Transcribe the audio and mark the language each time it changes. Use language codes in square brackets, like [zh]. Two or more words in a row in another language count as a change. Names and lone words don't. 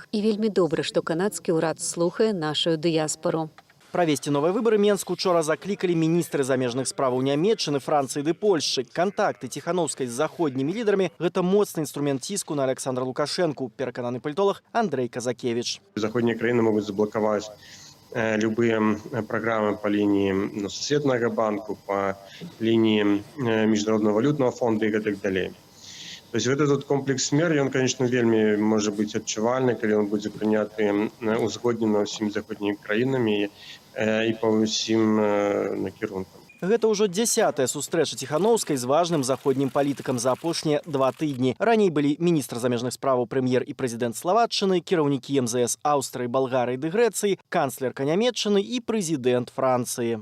[be] І вельмі добра, што канадскі ўрад слухае нашу дыяспару. Правесці новыя выбары Менск учора заклікалі міністры замежных справаў Нямецчыны, Францыі ды Польшчы. Кантакты Ціхановскай з заходнімі лідарамі – гэта моцны інструмент ціску на Александра Лукашэнку, перакананы палітолог Андрей Казакевич. [ru] Заходние краины могут заблоковать любые программы по линии [be] Сусветнага банку, [ru] по линии Международного валютного фонда и так далее. То есть вот этот комплекс мер, он, конечно, вельми может быть адчувальны, когда он будет [be] прыняты узгоднена [ru] всеми [be] заходнімі краінамі і по ўсім накірункам. Гэта ўжо 10-я сустрэча Ціхановскай з важным заходнім палітыкам за апошнія 2 тыдні. Раней былі міністр замежных справаў, прэм'ер і прэзідэнт Славатчыны, кіраўнікі МЗС Аўстрыі, Балгарыі ды Грэцыі, канцлерка Нямецчыны і прэзідэнт Францыі.